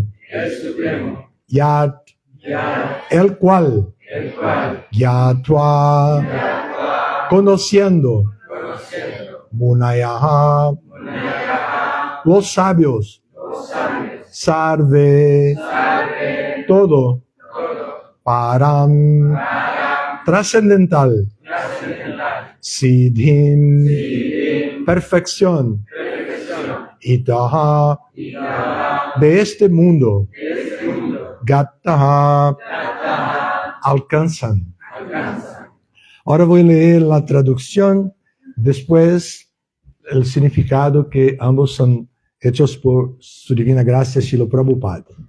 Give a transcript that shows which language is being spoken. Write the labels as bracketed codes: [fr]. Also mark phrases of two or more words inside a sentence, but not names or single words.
[es] Yat. El cual. Yatva. Conociendo. Munayaha. Los sabios. Sarve. Todo. Param. Trascendental. Siddhim. Perfección. Itaha. De este mundo. Gataha. Alcanzan. Ahora voy a leer la traducción, después el significado que ambos son hechos por su divina gracia, Srila Prabhupada.